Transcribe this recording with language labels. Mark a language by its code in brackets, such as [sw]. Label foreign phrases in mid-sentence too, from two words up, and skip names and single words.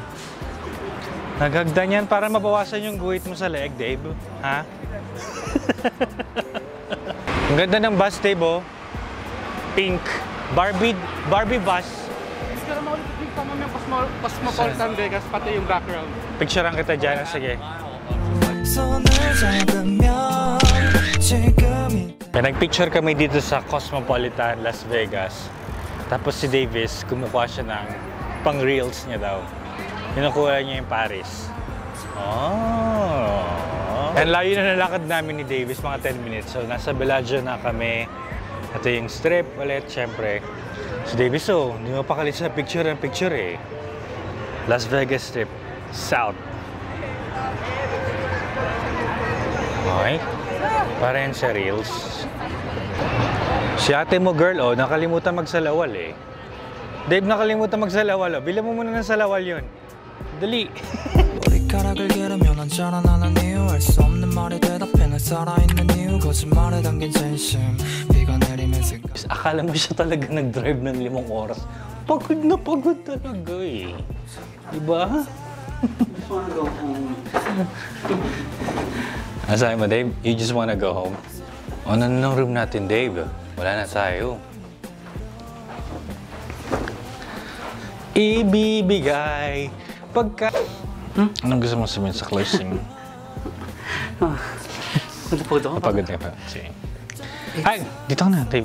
[tl] Naghagdan yan para mabawasan yung guhit mo sa leeg, Dave. Ha? Ang ganda ng bus, Dave, oh. [en] Pink. Barbie bus. [tl] Picture mo ulit pa mo yung Cosmopolitan Vegas, pati yung background. Picturean kita dyan. Sige. [ko] 손을 잡으면 지금이 [tl] Nagpicture kami dito sa Cosmopolitan, Las Vegas. Tapos si Davis, kumukuha siya ng pang-reels niya daw. Kinukuha niya yung Paris. Oh! And layo na nalakad namin ni Davis, mga 10 minutes. So, nasa Bellagio na kami. Ito yung strip ulit, syempre. Si Davis, oh, hindi mo pakalit sa picture eh. Las Vegas Strip, South. Okay. Para yan sa reels. Si ate mo, girl, oh, nakalimutan magsalawal eh. Dave, nakalimutan magsalawal, oh. Bila mo muna ng salawal yun. Dali. [ko] 머리카락을 기르면 언제나 나는 이유 알 수 없는 말에 대답해 날 살아있는 이유 거짓말에 담긴 진심 비가 내리면 생각 [tl] Akala mo siya talaga nag-drive ng 5 oras. Pagod na pagod talaga eh. Diba? Sabi mo, Dave, [en] you just wanna go home? [tl] O, ano ng room natin, Dave? Wala na tayo. Ibibigay pagka... Anong gusto mo sabihin sa closing? Pagod ako. Pagod ka pa. Sige. Hi! Dito ka na, Dave.